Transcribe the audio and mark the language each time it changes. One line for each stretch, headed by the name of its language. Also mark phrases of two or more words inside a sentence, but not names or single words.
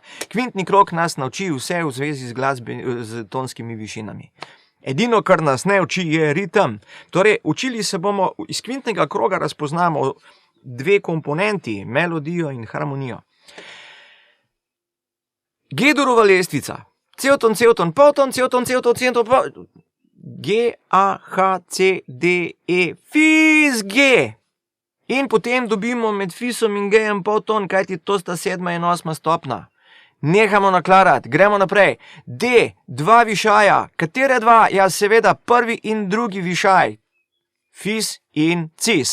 Slovenian: Kvintni krog nas nauči vse v zvezi z tonskimi višinami. Edino, kar nas ne uči, je ritem. Torej, učili se bomo, iz kvintnega kroga razpoznamo dve komponenti, melodijo in harmonijo. G-durova lestvica. Cevton, cevton, polton, cevton, cevton, cevton, polton. G, A, H, C, D, E, fis, G. In potem dobimo med fisom in G-jem polton, kajti to sta 7. in 8. stopna. Nehamo naklarati, gremo naprej. D, dva višaja. Katere dva? Ja, seveda prvi in drugi višaj. Fis in cis.